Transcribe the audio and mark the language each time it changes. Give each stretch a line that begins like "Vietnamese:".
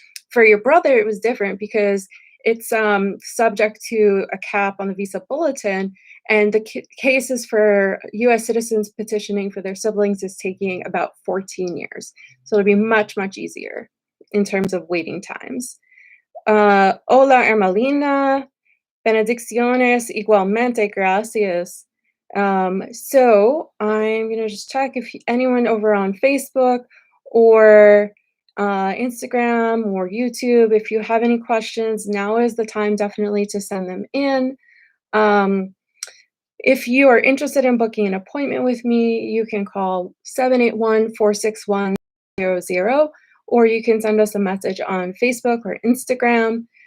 English: For your brother, it was different because it's subject to a cap on the visa bulletin, and the cases for US citizens petitioning for their siblings is taking about 14 years. So it'll be much, much easier in terms of waiting times.
Spanish: Hola, Ermelina. Benedicciones igualmente, gracias.
English: So I'm going to just check if anyone over on Facebook or Instagram or YouTube, if you have any questions, now is the time definitely to send them in. If you are interested in booking an appointment with me, you can call 781-461-00, or you can send us a message on Facebook or Instagram.